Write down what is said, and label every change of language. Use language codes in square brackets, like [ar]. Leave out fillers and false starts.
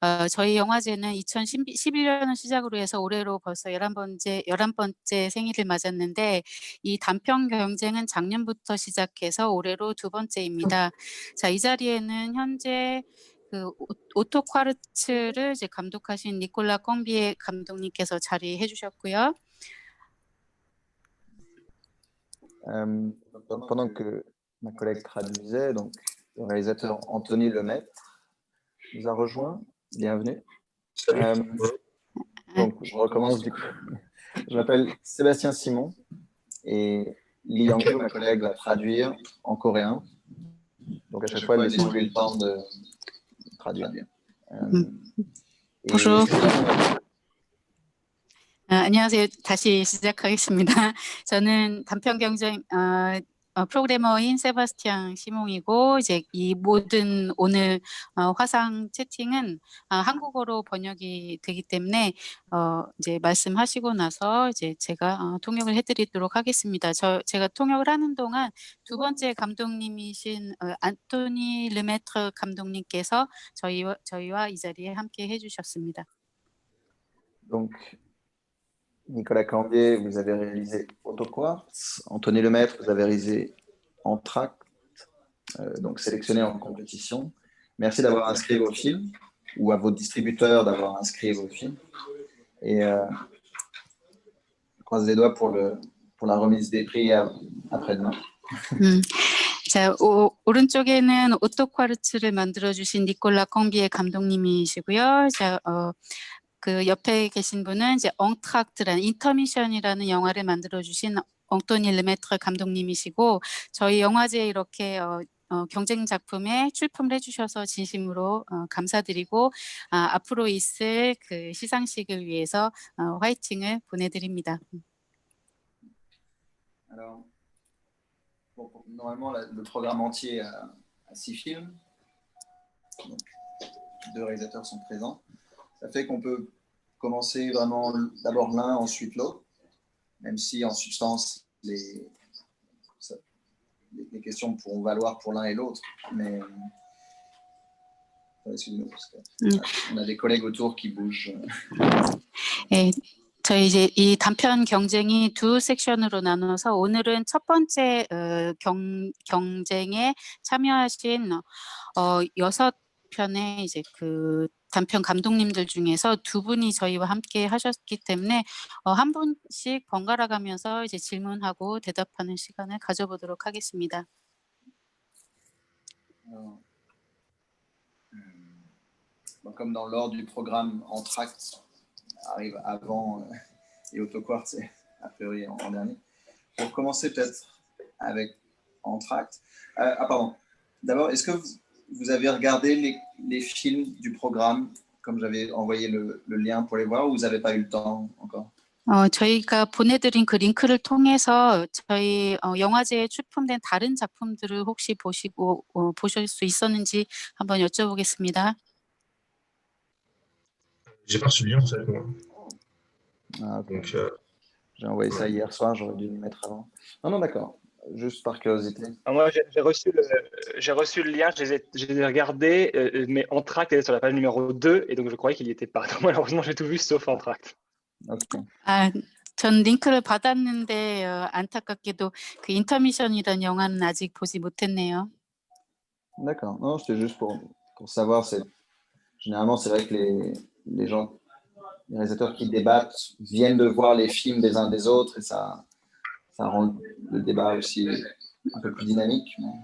[ko] 저희 영화제는 2011년을 시작으로 해서 올해로 벌써 11번째 생일을 맞았는데 이 단편 경쟁은 작년부터 시작해서 올해로 2번째입니다. 자, 이 자리에는 현재 오토 쿼르츠를 이제 감독하신 니콜라 껑비에 감독님께서 자리해 주셨고요. [fr] Pendant que ma collègue traduisait, donc le réalisateur Anthony Lemaitre nous a rejoint. Bienvenue. Donc je recommence du coup. Je m'appelle Sébastien Simon et Lee Yang-ju, ma collègue, va traduire en coréen. Donc à chaque fois, laissez-lui le temps de traduire. Bonjour. [ko] 안녕하세요. 다시 시작하겠습니다. 저는 단편 경쟁 프로그래머인 세바스티안 시몽이고 이제 이 모든 오늘 화상 채팅은 한국어로 번역이 되기 때문에 이제 말씀하시고 나서 이제 제가 통역을 해드리도록 하겠습니다. 제가 통역을 하는 동안 두 번째 감독님이신 안토니 르메트르 감독님께서 저희와 이 자리에 함께 해주셨습니다. [fr] Donc, Nicolas Cambier, vous avez réalisé Autoquartz. Anthony Lemaître, vous avez réalisé Entracte, donc sélectionné en compétition. Merci d'avoir inscrit vos films, ou à vos distributeurs d'avoir inscrit vos films. Et je croise les doigts pour la remise des prix après-demain. [ko] 자, 오른쪽에는 오토쿼르츠를 만들어주신 니콜라 컹비의 감독님이시고요. 자, 그 옆에 계신 분은 이제 엉트락트라는 인터미션이라는 영화를 만들어주신 엉토니 르메트르 감독님이시고 저희 영화제에 이렇게 경쟁 작품에 출품을 해주셔서 진심으로 감사드리고 앞으로 있을 그 시상식을 위해서 화이팅을 보내드립니다. [fr] Alors, normalement, le programme entier a 6 films. Donc, 2 réalisateurs sont présents. Ça fait qu'on peut commencer vraiment d'abord l'un, ensuite l'autre, même si en substance, les questions pourront valoir pour l'un et l'autre. Mais excusez-nous, parce qu'on a des collègues autour qui bougent. [ko] 저희 이제 이 단편 경쟁이 두 섹션으로 나눠서 오늘은 첫 번째 경쟁에 참여하신 6편의 이제 그 단편 감독님들 중에서 두 분이 저희와 함께 하셨기 때문에 한 분씩 번갈아 가면서 이제 질문하고 대답하는 시간을 가져보도록 하겠습니다. [fr] Comme dans l'ordre du programme, Entracte arrive avant et Autoquartz est a priori en dernier. Pour commencer peut-être avec Entracte. Pardon. D'abord, est-ce que vous avez regardé les films du programme, comme j'avais envoyé le lien pour les voir, ou vous n'avez pas eu le temps encore? [ko] 저희가 보내드린 그 링크를 통해서 저희 영화제에 출품된 다른 작품들을 혹시 보시고 보실 수 있었는지 한번 여쭤보겠습니다. [fr] J'ai pas reçu le lien en fait, moi. Ah, okay. Donc, j'ai envoyé ça hier soir, j'aurais dû le mettre avant. Non, d'accord. Juste par curiosité. Moi, j'ai reçu le lien, je les ai regardés, mais Entracte était sur la page numéro 2, et donc je croyais qu'il n'y était pas. Donc, malheureusement, j'ai tout vu sauf Entracte. Okay. [ko] 전 링크를 받았는데 안타깝게도 그 인터미션이라는 영화는 아직 보지 못했네요. [fr] D'accord. Non, c'était juste pour savoir. Généralement, c'est vrai que les gens, les réalisateurs qui débattent viennent de voir les films des uns des autres, et ça rend le débat aussi un peu plus dynamique.